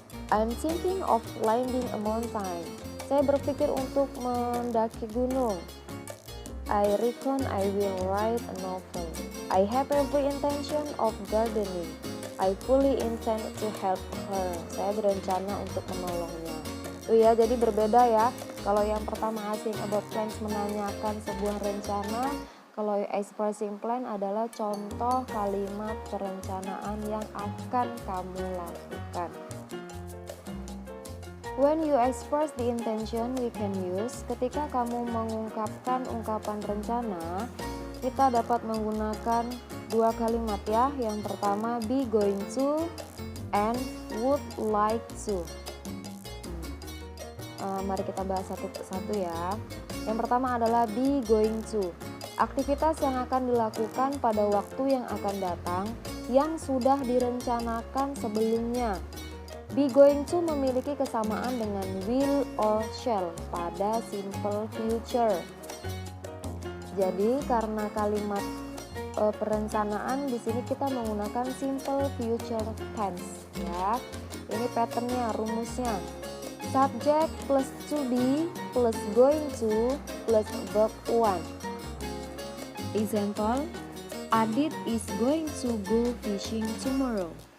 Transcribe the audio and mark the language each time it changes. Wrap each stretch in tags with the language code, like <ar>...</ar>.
<en>I'm thinking of climbing a mountain.</en> <id>Saya berpikir untuk mendaki gunung.</id> <en>I reckon I will write a novel. I have every intention of gardening. I fully intend to help her.</en> <id>Saya berencana untuk menolongnya. Tuh ya, jadi berbeda ya. Kalau yang pertama</id> <en>asking about plans,</en> <id>menanyakan sebuah rencana. Kalau expressing plan adalah contoh kalimat perencanaan yang akan kamu lakukan.</id> <en>When you express the intention we can use,</en> <id>ketika kamu mengungkapkan ungkapan rencana, kita dapat menggunakan dua kalimat ya. Yang pertama</id> <en>be going to and would like to.</en> <id>Mari kita bahas satu persatu ya. Yang pertama adalah be going to. Aktivitas yang akan dilakukan pada waktu yang akan datang yang sudah direncanakan sebelumnya. Be going to memiliki kesamaan dengan will or shall pada simple future. Jadi karena kalimat perencanaan di sini kita menggunakan simple future tense ya. Ini patternnya, rumusnya.</id> <en>Subject plus to be plus going to plus verb one. Example, Adit is going to go fishing tomorrow.</en>